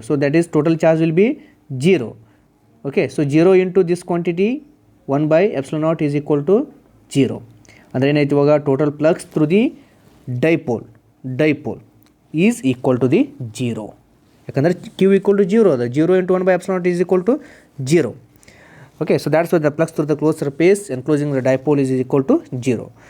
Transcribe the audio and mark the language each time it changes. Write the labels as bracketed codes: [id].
[en] So that is total charge will be 0. Okay, so 0 into this quantity 1 by epsilon naught is equal to 0. [kn] ಅಂದರೆ ಏನಾಯ್ತು ಇವಾಗ? [en] Total flux through the dipole is equal to the 0. [kn] ಯಾಕಂದರೆ [en] q equal to 0 [kn] ಅದ. [en] 0 into 1 by epsilon naught is equal to 0. Okay, so that's why the flux through the closed surface enclosing the dipole is equal to 0.